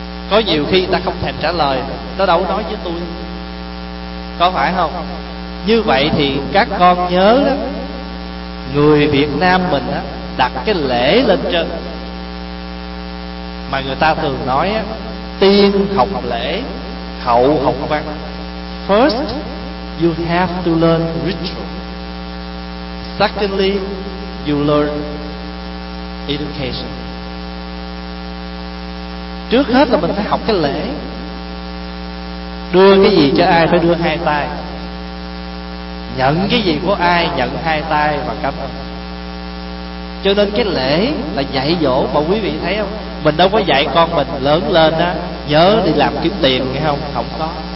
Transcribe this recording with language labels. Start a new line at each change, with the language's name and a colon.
Vietnamese: Có nhiều khi người ta không thèm trả lời, nó đâu nói với tôi. Có phải không? Như vậy thì các con nhớ đó, người Việt Nam mình á, đặt cái lễ lên trên. Mà người ta thường nói á, tiên học lễ, hậu học văn.
English: First, you have to learn ritual. Secondly, you learn education.
Vietnamese: Trước hết là mình phải học cái lễ. Đưa cái gì cho ai phải đưa hai tay. Nhận cái gì của ai nhận hai tay và cảm ơn. Cho nên cái lễ là dạy dỗ. Mà quý vị thấy không, mình đâu có dạy con mình lớn lên á nhớ đi làm kiếm tiền nghe không? Không có.